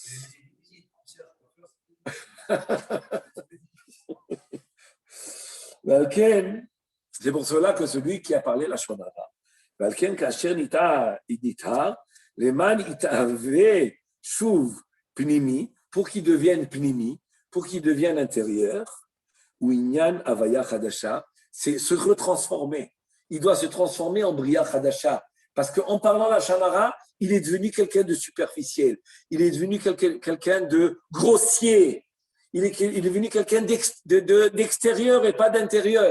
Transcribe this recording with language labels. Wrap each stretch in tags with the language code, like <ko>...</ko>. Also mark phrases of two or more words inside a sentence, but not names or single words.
<fr>C'est pour cela que celui qui a parlé la Shonara, pour qu'il devienne pnimi, pour qu'il devienne intérieur,</fr> <he>הוא ענין הויה חדשה,</he> <fr>c'est se retransformer. Il doit se transformer en</fr> <he>בריה חדשה.</he> <fr>Parce qu'en parlant la Shanara, il est devenu quelqu'un de superficiel. Il est devenu quelqu'un de grossier. Il est devenu quelqu'un d'extérieur et pas d'intérieur.</fr>